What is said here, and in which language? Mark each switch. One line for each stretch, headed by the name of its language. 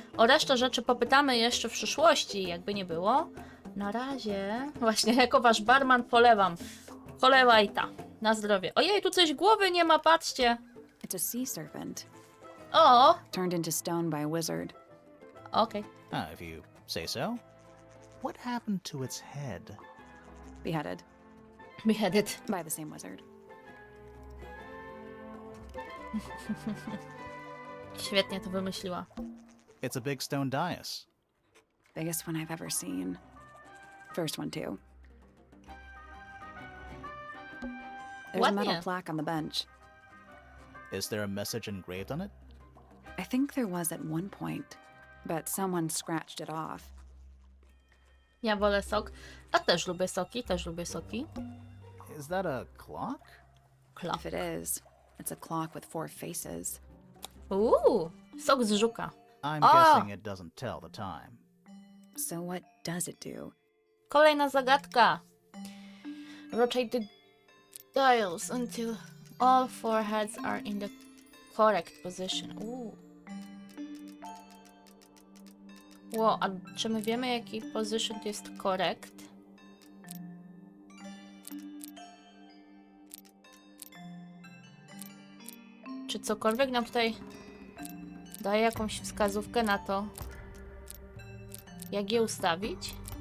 Polish: O resztę rzeczy popytamy jeszcze w przyszłości, jakby nie było. Na razie... Właśnie, jako wasz barman polewam. Polewaj ta. Na zdrowie. Ojej, tu coś głowy nie ma, patrzcie.
English: It's a sea serpent,
Polish: O!
English: turned into stone by a wizard.
Polish: Okej.
English: If you say so. What happened to its head? Beheaded Beheaded. by the same wizard.
Polish: Świetnie to wymyśliła.
English: It's a big stone dais. Biggest one I've ever seen. First one, too. There's a metal
Polish: Ładnie.
English: plaque on the bench. Is there a message engraved on it? I think there was at one point, but someone scratched it off.
Polish: Ja wolę sok. A też lubię soki, też lubię soki.
English: Is that a clock?
Polish: Klap.
English: If it is, it's a clock with 4 faces.
Polish: Sok z żuka.
English: I'm Ah! guessing it doesn't tell the time. So what does it do?
Polish: Kolejna zagadka.
English: Rotate the dials until all 4 heads are in the correct position.
Polish: Ło, a czy my wiemy, jaki position to jest correct? Czy cokolwiek nam tutaj daje jakąś wskazówkę na to, jak je ustawić?